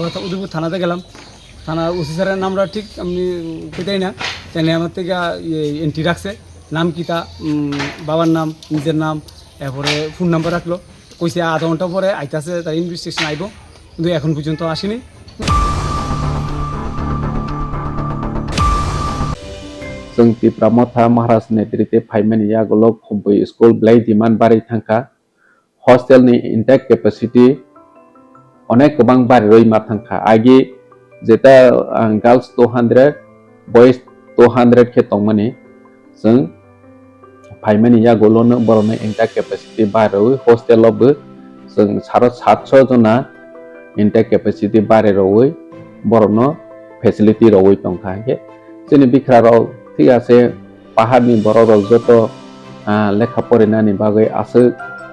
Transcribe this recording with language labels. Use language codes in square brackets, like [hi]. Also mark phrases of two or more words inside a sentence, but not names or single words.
[bn] এরপরে উদয়পুর থানাতে গেলাম, থানার ওসি স্যারের নামটা ঠিক আমি পেতাই না, তাই আমার থেকে এন্ট্রি রাখছে, নাম কি তা বাবার নাম, নিজের নাম, এরপরে ফোন নাম্বার রাখলো, কইছে আধা ঘন্টা পরে আইতাছে, তার ইনভেস্টিগেশন আইব, কিন্তু এখন পর্যন্ত আসেনি। [trp] जों तिप्रामथा महाराज नेतृत्वे फाइमेन यागोलो खुबै स्कुल ब्लाई डिमान्ड बारै थांखा हस्टेलनि इनटेक कैपेसिटी अनेक गोबां बारै मा थांखा आगे जेता [en] girls 200 boys 200 [trp] के तंगमनि जों फाइमेन यागोलोनो बरनो [en] intake capacity [trp] बारै हस्टेलावबो जों 700 जना [en] intake capacity [trp] बारै रवै बरनो फेसिलिटी रवै तंखा के जोंनि बिखराराव [bn] ঠিক আছে [trp] পাহাড়নি বড় যত লেখা পড়ানি বাগै আছে